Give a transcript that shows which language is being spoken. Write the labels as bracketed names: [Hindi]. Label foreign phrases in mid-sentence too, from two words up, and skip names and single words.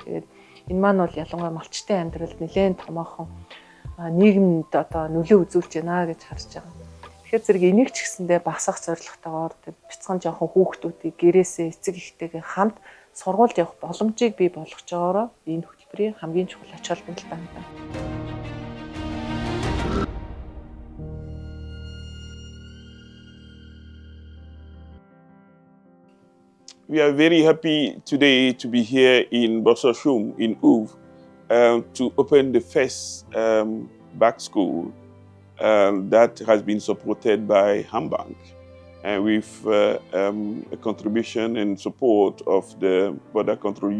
[Mongolian] Тэгээд энэ маань бол ялангуяа малчтын амьдралд нэлээд томоохон нийгэмд одоо нөлөө үзүүлж байна гэж харж байгаа. Тэгэхээр зэрэг энийг ч гэсэндээ багасгах зорилготойгоор бяцхан жоохон хүүхдүүдийг гэрээсээ эцэг эхтэйгээ хамт сургуульд явах боломжийг бий болгож байгаагаар энэ хөтөлбөрийн хамгийн чухал ач холбогдол байна. [English] We are very happy today to be here in Bososhum in Uv to open the first back school that has been supported by Hambank and with a contribution and support of the border control.